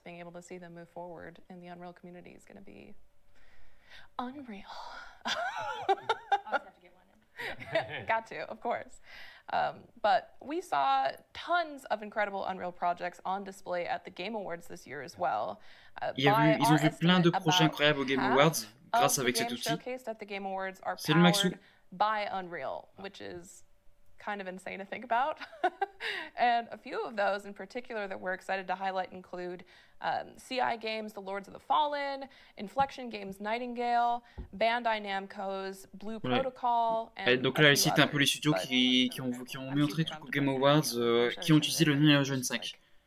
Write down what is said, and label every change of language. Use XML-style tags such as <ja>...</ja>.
<en>Being able to see them move forward in the Unreal community is going to be unreal. Always have to get one in. Got to, of course. But we saw tons of incredible Unreal projects on display at the Game Awards this year as well.</en> <fr>Ils ont vu plein de projets incroyables au Game Awards grâce avec cet outil. C'est le Maxou.</fr> <en>By Unreal, which is kind of insane to think about. And a few of those in particular that we're excited to highlight include CI Games, The Lords of the Fallen, Inflection Games, Nightingale, Bandai Namco's Blue Protocol, and</en> <fr>donc là, ici, t'as un peu les studios qui ont montré tout au Game Awards, qui ont utilisé le Unreal Engine 5.</fr>